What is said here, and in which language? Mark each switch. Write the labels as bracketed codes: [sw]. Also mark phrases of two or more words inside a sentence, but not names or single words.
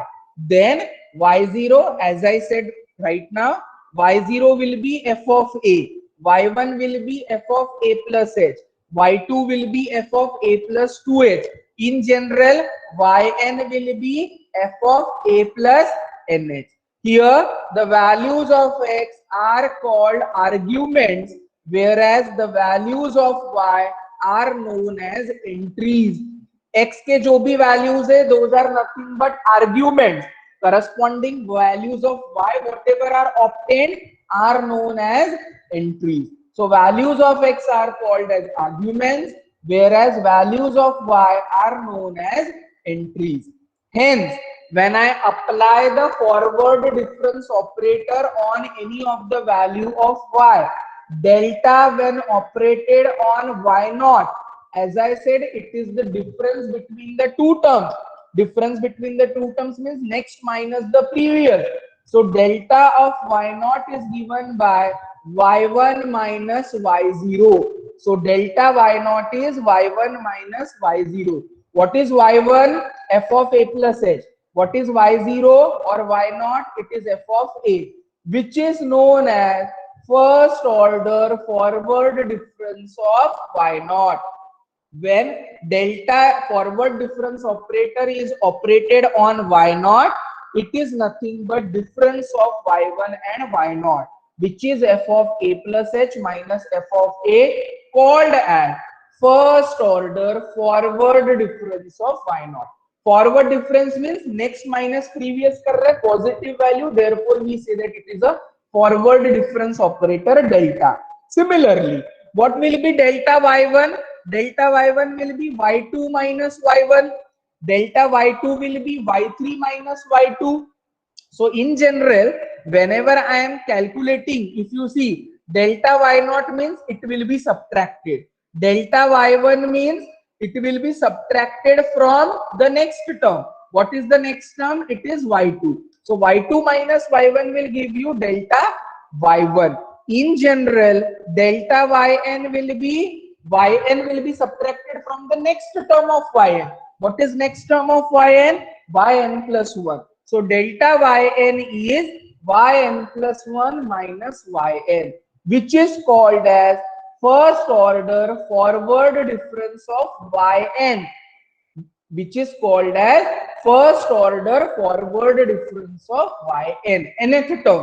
[en] Then y0, as I said right now, y0 will be f of a, y1 will be f of a plus h, y2 will be f of a plus 2h. In general, yn will be f of a plus nh. Here, the values of x are called arguments, whereas the values of y are known as entries. [hi] X के जो भी values है, [en] those are nothing but arguments. Corresponding values of y, whatever are obtained, are known as entries. So values of x are called as arguments, whereas values of y are known as entries. Hence, when I apply the forward difference operator on any of the value of y, delta when operated on y naught, as I said, it is the difference between the two terms. Difference between the two terms means next minus the previous. So delta of y naught is given by y1 minus y0. So delta y naught is y1 minus y0. What is y1? F of a plus h. What is y0 or y naught? It is f of a, which is known as first order forward difference of y naught. When delta forward difference operator is operated on y naught, it is nothing but difference of y1 and y naught, which is f of a plus h minus f of a, called as first order forward difference of y naught. Forward difference means next minus previous [hi] कर रहे [en] positive value, therefore we say that it is a forward difference operator delta. Similarly, what will be delta y1? Delta y1 will be y2 minus y1. Delta y2 will be y3 minus y2. So in general, whenever I am calculating, if you see delta y naught means it will be subtracted. Delta y1 means it will be subtracted from the next term. What is the next term? It is y2. So y2 minus y1 will give you delta y1. In general, delta yn will be subtracted from the next term of yn. What is next term of yn? Yn plus 1. So delta yn is yn plus 1 minus yn, which is called as first order forward difference of yn, which is called as first order forward difference of yn. Nth term.